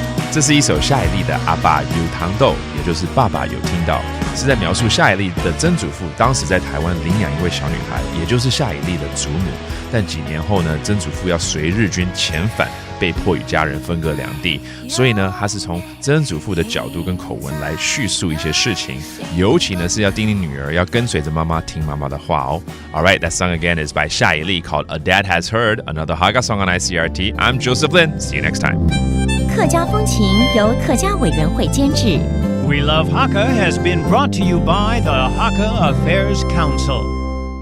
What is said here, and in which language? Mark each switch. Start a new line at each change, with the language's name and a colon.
Chinese: 这是一首夏以儷的阿爸有听著，也就是爸爸有听到，是在描述夏以儷的曾祖父当时在台湾领养一位小女孩，也就是夏以儷的祖母。但几年后呢，曾祖父要随日军遣返，被迫与家人分隔两地，所以呢，他是从曾祖父的角度跟口吻来叙述一些事情，尤其呢是要叮咛女儿要跟随着妈妈听妈妈的话哦。
English: Alright, that song again is by 夏以儷 called A Dad Has Heard, another Hakka song on ICRT. I'm Joseph Lin. See you next time.
Chinese: 客家风情由客家委员会监制。
English: We Love Hakka has been brought to you by the Hakka Affairs Council.